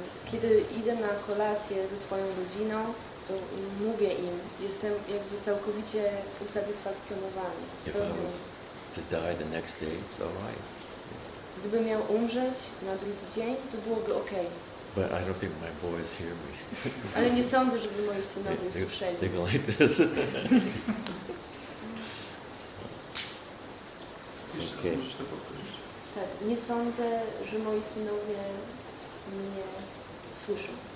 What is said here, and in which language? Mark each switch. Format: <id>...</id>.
<pl>Kiedy idę na kolację ze swoją rodziną, to mówię im, jestem jakby całkowicie usatysfakcjonowany.</pl> <en>If I was to die the next day, it's all right.</en> <pl>Gdybym miał umrzeć na drugi dzień, to byłoby okej.</pl> <en>But I don't think my boys hear me.</en> <pl>Ale nie sądzę, żeby moi synowie</pl> <en>They</en> <pl>słyszeli.</pl> <en>go like this. Okay.</en> <pl>Możesz to powtórzyć? Tak, nie sądzę, że moi synowie mnie słyszą.</pl>